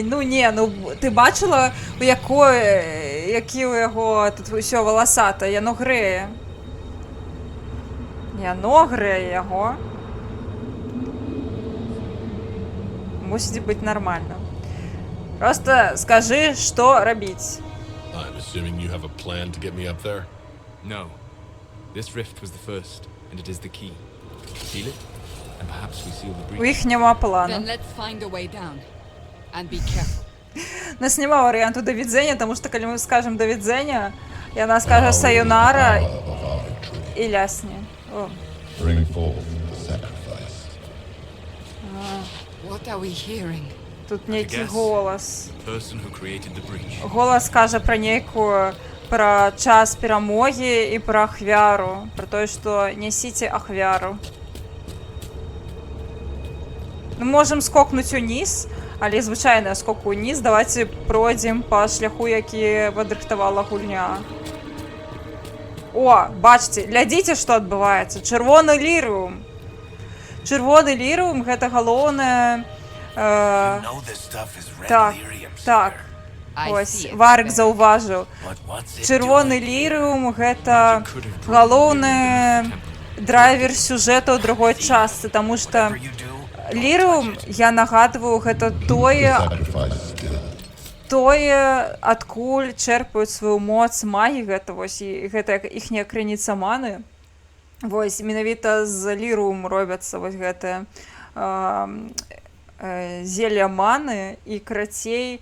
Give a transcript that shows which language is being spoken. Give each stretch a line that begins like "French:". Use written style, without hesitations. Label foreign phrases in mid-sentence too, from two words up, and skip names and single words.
Belarusian: Ну не, ну ты бачыла, які ў яго тут усё валасата, яно грэе. Яно грэе яго. Мусіць быць нармальна. Просто скажы, што рабіць.
English: I'm assuming you have a plan to get me up there? No. This rift was the first, and it is the key. Seal it, and perhaps we seal the
Belarusian: У
English: breach.
Belarusian: іх няма
English: Then
Belarusian: плану.
English: let's find a way down. And be careful.
Belarusian: У нас няма варыянту да відзення, таму што калі мы скажам да відзення, яна скажа саюнара і лясне. О.
English: Bring forth the sacrifice. What are we hearing?
Belarusian: Тут нейкі
English: guess.
Belarusian: голас.
English: The person who created the breach.
Belarusian: Голас кажа пра нейкую пра час перамогі і пра ахвяру, пра тое, што нясіце ахвяру. Мы можам скокнуць уніз, але звычайна скок уніз. Давайте пройдзем па шляху, які падрыхтавала гульня. О, бачце, глядзіце, што адбываецца. Чырвоны лірыум. Чырвоны лірыум гэта галоўнае.
English: You know this stuff is red
Belarusian: Так,
English: lyrium,
Belarusian: так.
English: Seeker. I
Ukrainian: Ось,
English: see it.
Belarusian: Варык заўважыў.
English: But what's it
Belarusian: Чырвоны
English: doing?
Belarusian: лірыум гэта галоўны драйвер сюжэту ў другой частцы, таму што
English: Whatever you do,
Belarusian: лірыум, я нагадваю, гэта тое, адкуль чэрпаюць сваю моц магі, гэта вось і гэта іхняя крыніца маны. Вось менавіта з лірыум робяцца вось гэтае зелья маны і крацей.